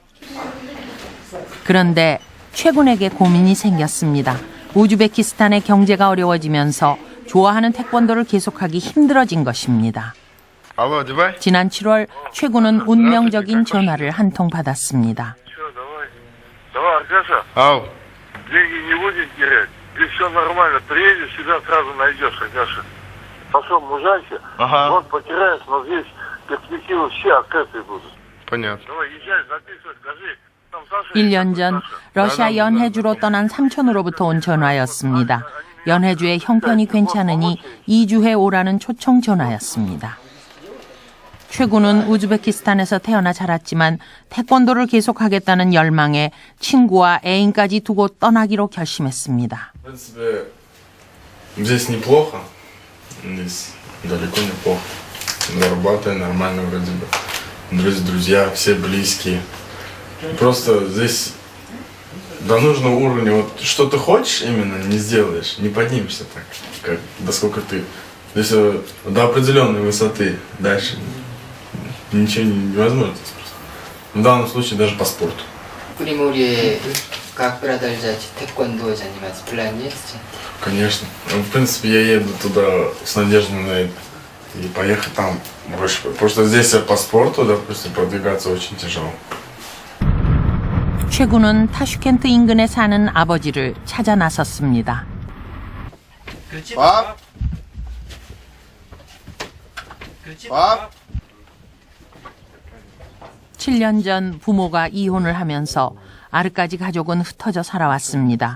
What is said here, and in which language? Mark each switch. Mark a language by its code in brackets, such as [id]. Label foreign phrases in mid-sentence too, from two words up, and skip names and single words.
[ko] 그런데 최 군에게 고민이 생겼습니다. 우즈베키스탄의 경제가 어려워지면서 좋아하는 태권도를 계속하기 힘들어진 것입니다. 지난 7월 최 군은 운명적인 전화를 한 통 받았습니다. [ru] Все нормально, приедешь, себя сразу найдешь, Аркаша. Пошел мужайся, вот потеряешь, но здесь перспективы все открытые будут. Понятно. Давай, езжай, записывай, скажи. [ko] 1년 전 러시아 연해주로 떠난 삼촌으로부터 온 전화였습니다. 연해주의 형편이 괜찮으니 2주에 오라는 초청 전화였습니다. 최 군은 우즈베키스탄에서 태어나 자랐지만 태권도를 계속하겠다는 열망에 친구와 애인까지 두고 떠나기로 결심했습니다. [ru] В принципе, здесь неплохо. Здесь далеко неплохо. Зарабатываю нормально вроде бы. Друзья, все близкие. Просто здесь до нужного уровня, вот что ты хочешь именно, не сделаешь, не поднимешься так, как до сколько ты. Здесь до определенной высоты дальше ничего невозможно здесь просто. В данном случае даже по спорту. В Приморье как продолжать тэквондо заниматься? План есть? Конечно. В принципе, я еду туда с надеждой на это. И поехать там больше. Потому что здесь по спорту, допустим, продвигаться очень тяжело. [ko] 최 군은 타슈켄트 인근에 사는 아버지를 찾아 나섰습니다. 밥! 밥! 7년 전 부모가 이혼을 하면서 아르까지 가족은 흩어져 살아왔습니다.